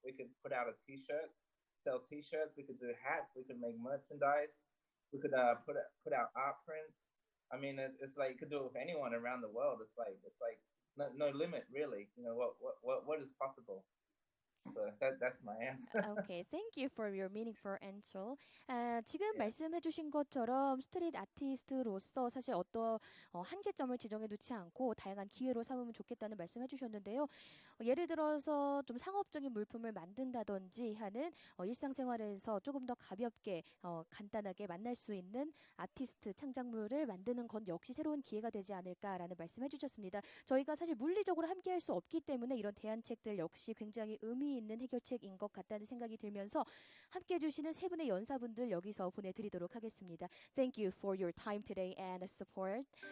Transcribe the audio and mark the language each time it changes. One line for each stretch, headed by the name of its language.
English: We could put out a t-shirt, sell t-shirts, we could do hats, we could make merchandise, we could put out art prints. I mean, it's like you could do it with anyone around the world. It's like no limit really. You know what is possible. So that's my answer. Okay, thank you for your meaningful answer.
Korean: 지금 말씀해주신 것처럼 스트릿 아티스트로서 사실 어떤 한계점을 지정해 두지 않고 다양한 기회로 삼으면 좋겠다는 말씀해주셨는데요. 예를 들어서 좀 상업적인 물품을 만든다든지 하는 일상생활에서 조금 더 가볍게 간단하게 만날 수 있는 아티스트 창작물을 만드는 건 역시 새로운 기회가 되지 않을까라는 말씀해주셨습니다. 저희가 사실 물리적으로 함께할 수 없기 때문에 이런 대안책들 역시 굉장히 의미 있는 해결책인 것 같다는 생각이 들면서 함께해 주시는 세 분의 연사분들 여기서 보내드리도록 하겠습니다.
English: Thank you for your time today and support.